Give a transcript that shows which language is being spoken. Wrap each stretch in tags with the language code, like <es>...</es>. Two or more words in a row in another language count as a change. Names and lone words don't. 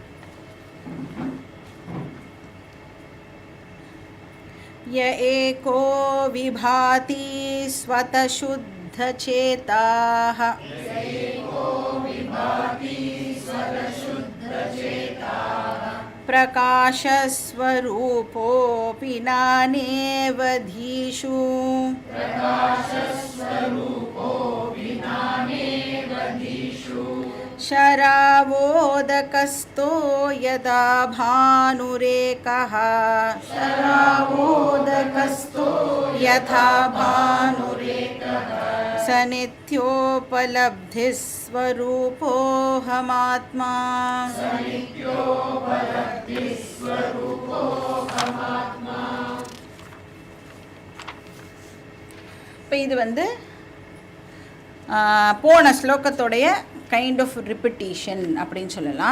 <sa>य एको विभाति स्वतशुद्धचेताः प्रकाशस्वरूपोऽपि नानेवधीषु शरावोदकस्तो यदा भानुरेकः यथा भानुरेकः स नित्योपलब्धिस्वरूपोऽहमात्मा.</sa> <ta>இப்போ இது வந்து போன ஸ்லோகத்தோடைய</ta> <en>kind of repetition</en> <ta>அப்படின்னு சொல்லலாம்.</ta>